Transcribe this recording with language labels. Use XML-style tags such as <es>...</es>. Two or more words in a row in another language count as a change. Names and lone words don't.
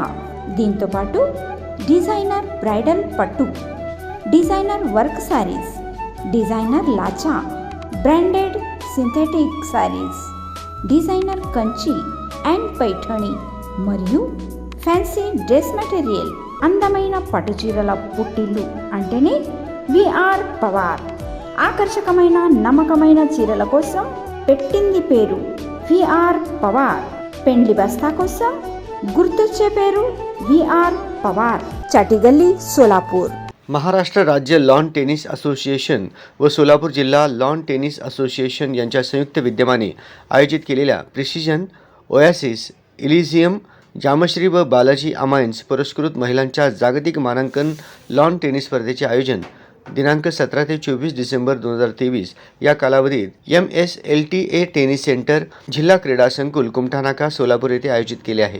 <te>దీంతోపాటు</te> <en>designer bridal</en> <te>పట్టు,</te> <en>designer work sarees,</en> <te>డిజైనర్ లాచా,</te> <en>branded synthetic sarees,</en> <te>డిజైనర్ కంచి అండ్ పైఠణి మరియు</te> <en>fancy dress material.</en> <te>అందమైన పట్టుచీరల పుట్టిల్లు అంటేనే విఆర్ పవర్. ఆకర్షకమైన నమ్మకమైన చీరల కోసం పెట్టింది పేరు విఆర్ పవర్. పెండ్లి బస్తా కోసం గుర్తొచ్చే పేరు విఆర్ पवार.</te> <mr>चाटीगल्ली सोलापूर. महाराष्ट्र राज्य</mr> <en>lawn tennis</en> <mr>असोसिएशन व सोलापूर जिल्हा लॉन टेनिस असोसिएशन यांच्या संयुक्त विद्यमाने आयोजित केलेल्या प्रिसिजन ओयासिस इलिझियम जामश्री व बालाजी अमायन्स पुरस्कृत महिलांच्या जागतिक मानांकन लॉन टेनिस स्पर्धेचे आयोजन दिनांक 17 ते 24 डिसेंबर 2023 या कालावधीत MSLTA टेनिस सेंटर जिल्हा क्रीडा संकुल कुमठानाका सोलापूर येथे आयोजित केले आहे.</mr>